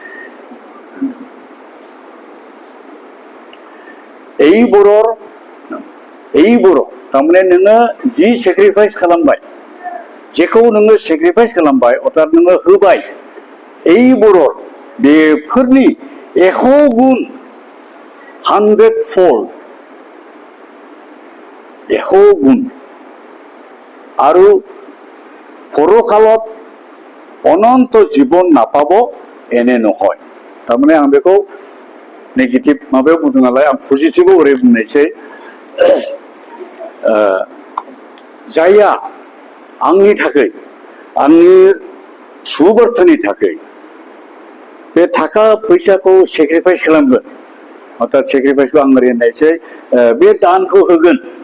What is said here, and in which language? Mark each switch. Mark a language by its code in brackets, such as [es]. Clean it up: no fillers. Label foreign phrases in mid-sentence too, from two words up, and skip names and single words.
[brx] এই बर' तारमाने नोङो जि सेक्रिफाइस खालामबाय जेखौ नोङो सेक्रिफाइस खालामबाय अर्थात नोङो होबाय এই बर' बेफोरनि 100 गुन 100-fold 100 गुन [as] আৰু পৰকালত অনন্ত জীৱন নাপাব এনে নহয় [brx] तारमाने आं बेखौ नेगेटिव माबायाव बुंदों नालाय आं पजिटिभआव ओरै बुंनायसै जायहा आंनि थाखाय आंनि सुबुबार्तानि थाखाय बे थाखा फैसाखौ सेक्रिफाइस खालामगोन अर्थात सेक्रिफाइसखौ आं ओरै होननायसै बे दानखौ होगोन